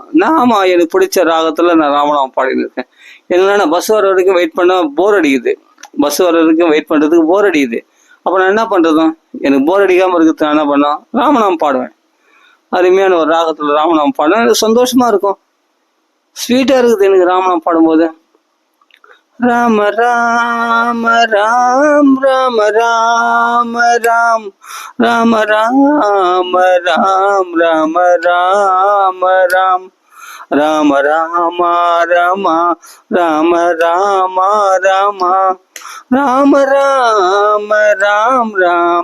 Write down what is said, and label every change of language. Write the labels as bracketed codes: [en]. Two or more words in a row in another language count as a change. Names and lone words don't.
[ta] ஆமாம், எனக்கு பிடிச்ச ராகத்தில் நான் ராமநாமம் பாடின்னு இருக்கேன். என்னன்னா பஸ் வர வரைக்கும் வெயிட் பண்ண போர் அடிக்குது. போர் அடிக்குது. அப்போ நான் என்ன பண்ணுறதும், எனக்கு போர் அடிக்காமல் இருக்கிறது நான் என்ன பண்ணேன், ராமநாமம் பாடுவேன். அருமையான ஒரு ராகத்தில் ராமநாமம் பாடுவேன். எனக்கு சந்தோஷமாக இருக்கும், ஸ்வீட்டாக இருக்குது எனக்கு ராமநாமம் பாடும்போது. ராம ராம ராம் ராம ராம ராம் ராம ராம ராம் ராம ராம ராம் ராம ராம ரமா ராம ராம ராமா ராம ராம ராம்